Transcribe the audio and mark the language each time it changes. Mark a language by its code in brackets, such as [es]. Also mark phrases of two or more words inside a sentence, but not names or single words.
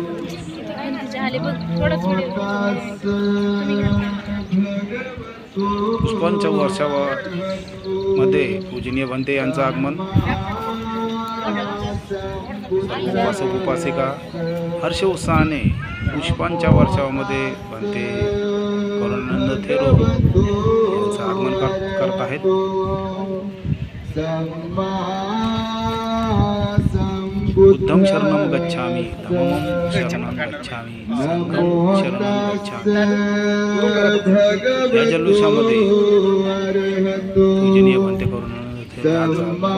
[mr] पुष्पांच्या वर्षामध्ये पूजनीय भंते यांचं आगमन। उपासक उपासिका हर्ष उत्साहाने पुष्पांच्या वर्षामध्ये भंते करुणानंद थेरो यांचं आगमन करत आहेत। [pi] बुद्धं शरणं गच्छामि धम्मं शरणं गच्छामि संघं शरणं गच्छामि। [mr] या जल्लोषामध्ये पूजनीय भंते करुणानंद थेरो